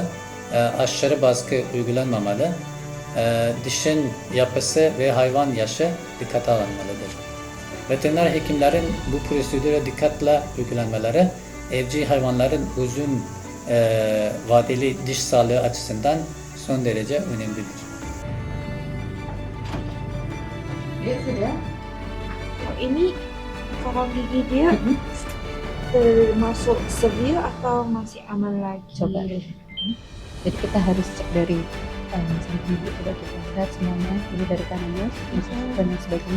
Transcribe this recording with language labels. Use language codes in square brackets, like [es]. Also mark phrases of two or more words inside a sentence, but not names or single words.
[tr] Aşırı baskı uygulanmamalı. Dişin yapısı ve hayvan yaşı dikkate alınmalıdır. Veteriner hekimlerin bu prosedüre dikkatle uygulanmaları evcil hayvanların uzun vadeli diş sağlığı açısından son derece önemlidir. [id] Ini karang gigi dia termasuk severe atau masih aman lagi? Coba deh. Jadi kita harus cek dari samping ibu, coba kita lihat semuanya ini dari kanannya dan lain sebagainya.